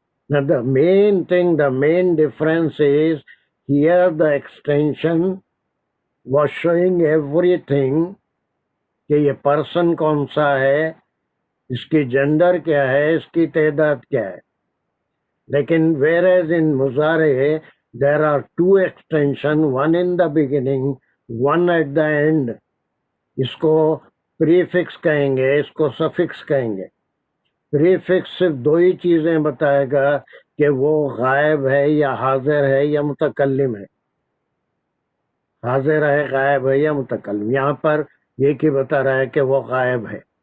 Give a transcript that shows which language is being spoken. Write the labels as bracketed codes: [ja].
[en] Now the main difference is here the extension was showing everything [ur] کہ یہ person کون سا ہے، اس کی جنڈر کیا ہے، اس کی تعداد کیا ہے. [en] لیکن whereas in مضارع there are 2 extension, one in the beginning, one at the end. [ur] اس کو پریفکس کہیں گے، اس کو سفکس کہیں گے. پریفکس صرف 2 ہی چیزیں بتائے گا کہ وہ غائب ہے یا حاضر ہے یا متکلم ہے. حاضر ہے، غائب ہے یا متکلم. یہاں پر یہ کی بتا رہا ہے کہ وہ غائب ہے.